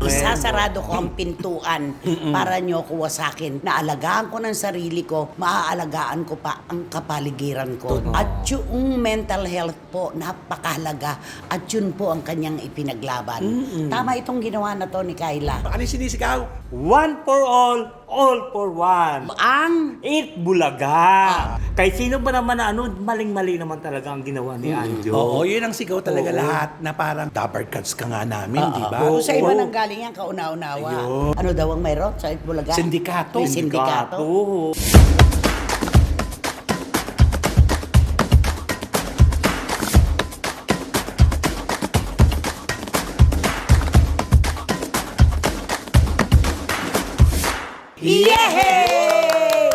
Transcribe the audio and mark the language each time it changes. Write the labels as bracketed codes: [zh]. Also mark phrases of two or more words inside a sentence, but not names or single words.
[tl] Isasarado ko ang pintuan para niyo kuha sa akin. Naalagaan ko ng sarili ko, maaalagaan ko pa ang kapaligiran ko. At yung [en] mental health [tl] po, napakahalaga. At yun po ang kanyang ipinaglaban. Tama itong ginawa na to ni Kyla. Ano yung sinisigaw? [en] One for all for one. [tl] Ang Eat Bulaga. Kay sino ba naman na maling-mali naman talaga ang ginawa ni Anjo. Oo, yun ang sigaw talaga lahat na parang [en] double cuts [tl] ka nga namin, di ba? kung sa iba nang galing yan, kauna-unawa. Ano daw ang mayroon sa Bulaga? Sindikato. May sindikato. Yehey!